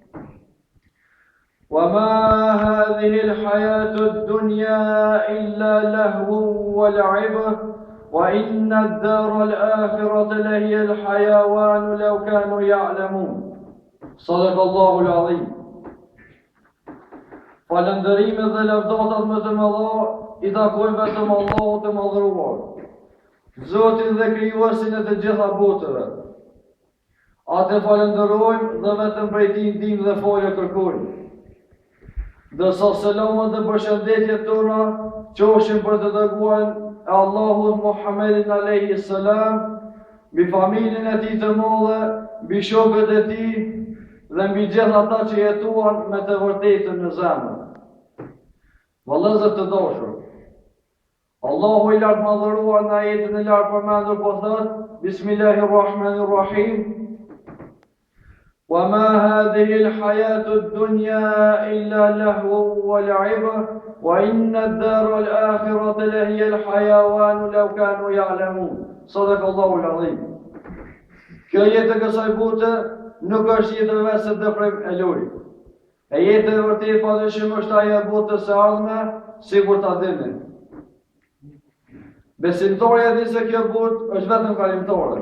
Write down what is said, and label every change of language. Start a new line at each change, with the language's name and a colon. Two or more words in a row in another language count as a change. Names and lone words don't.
Arabic: وما هذه الحياة الدنيا إلا لهو ولعبة وإن الدار الآخرة لهي الحيوان لو كانوا يعلمون صدق الله العظيم.
Albanian: Falënderimet dhe lavdatat më të mëdha I takojnë vetëm Allahut të madhëruar, Zotin dhe krijuesin e të gjitha botëve. Atë falënderojmë dhe vetëm prej Tij ndihmë dhe falje kërkojmë. Dërsa selamat dhe përshëndetjet tona qofshin për të dërguarin e Allahut Muhammedin
Arabic: عليه السلام,
Albanian: mbi familjen e Tij të madhe, mbi shokët e Tij dhe mbi gjithë ata që jetuan me të vërtetën në zemër. Vëllezër të dashur, Allahu I lartë madhëruar në ajetin e lartë përmendur po thot:
Arabic: بسم الله الرحمن الرحيم. وما هذه الحياة الدنيا إلا لهو ولعبة وإن الدار الآخرة لهي الحيوان لو كانوا يعلمون صدق الله العظيم.
Albanian: Kjo jetë e kësaj bote nuk është jetë vetëm dëprim e lojë. E jetë e vërtet padyshim është ajo e botës së ardhme, sikur ta dini. Besimtari e di se kjo botë është vetëm kalimtare.